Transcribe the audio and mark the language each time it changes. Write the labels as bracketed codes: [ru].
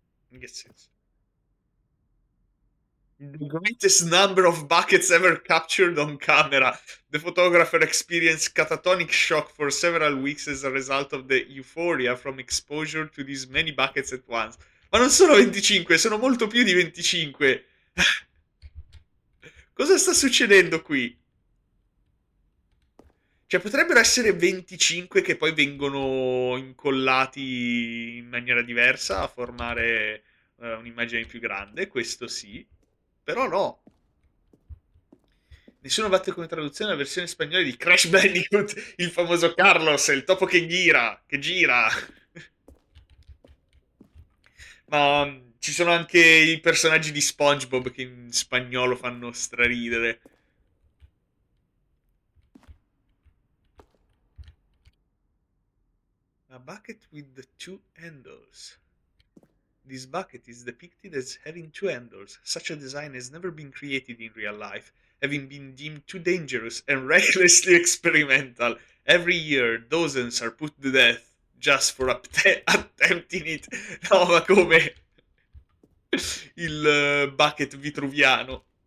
[it] In che senso? [en] The greatest number of buckets ever captured on camera. The photographer experienced catatonic shock for several weeks as a result of the euphoria from exposure to these many buckets at once. [it] Ma non sono 25, sono molto più di 25. Cosa sta succedendo qui? Cioè, potrebbero essere 25 che poi vengono incollati in maniera diversa a formare un'immagine più grande, questo sì, però no. Nessuno batte come traduzione la versione spagnola di Crash Bandicoot, il famoso Carlos, il topo che gira, che gira. Ma ci sono anche i personaggi di SpongeBob che in spagnolo fanno straridere. [en] A bucket with the two handles. This bucket is depicted as having two handles. Such a design has never been created in real life, having been deemed too dangerous and recklessly experimental. Every year, dozens are put to death just for attempting it. [it] No, ma come il bucket vitruviano.